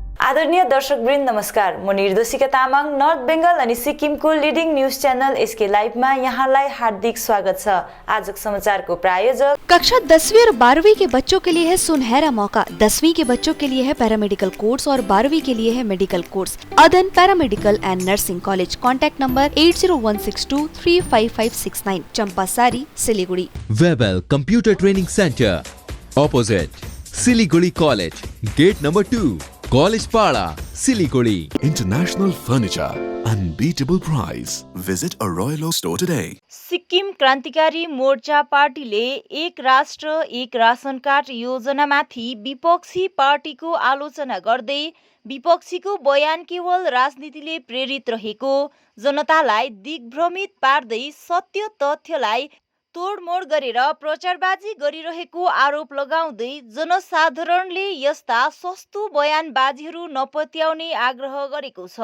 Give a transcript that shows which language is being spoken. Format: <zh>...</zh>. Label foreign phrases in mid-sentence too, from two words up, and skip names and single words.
<ne>आदरणीय दर्शकवृन्द नमस्कार। म निर्दोषिका तामाङ नर्थ बेंगल अनि सिक्किमको</ne> <en>leading news channel</en> <ne>एसके लाइभमा यहाँलाई हार्दिक स्वागत छ। आजको समाचारको प्रायोजक</ne> <hi>कक्षा 10वीं और 12वीं के बच्चों के लिए है सुनहरा मौका। 10वीं के बच्चों के लिए है</hi> <en>paramedical course</en> <hi>और 12वीं के लिए है</hi> <en>medical course.</en> <hi>अदन पैरामेडिकल एंड नर्सिंग कॉलेज।</hi> <en>contact number</en> <hi>8016235569, चंपासारी, सिलीगुड़ी।</hi> <en>Webel Computer Training Center, opposite Siliguri College, gate number 2, College Pada, Siliguri. International Furniture, unbeatable price. Visit a Royal Oak store today.</en> <ne>सिक्किम क्रान्तिकारी मोर्चा पार्टीले एक राष्ट्र एक राशन कार्ड योजनामाथि विपक्षी पार्टीको आलोचना गर्दै विपक्षीको बयान केवल राजनीतिले प्रेरित रहेको, जनतालाई दिग्भ्रमित पार्दै सत्य तथ्यलाई तोडमोड गरेर प्रचारबाजी गरिरहेको आरोप लगाउँदै जनसाधारणले यस्ता सस्तो बयानबाजीहरू नपत्याउने आग्रह गरेको छ।</ne>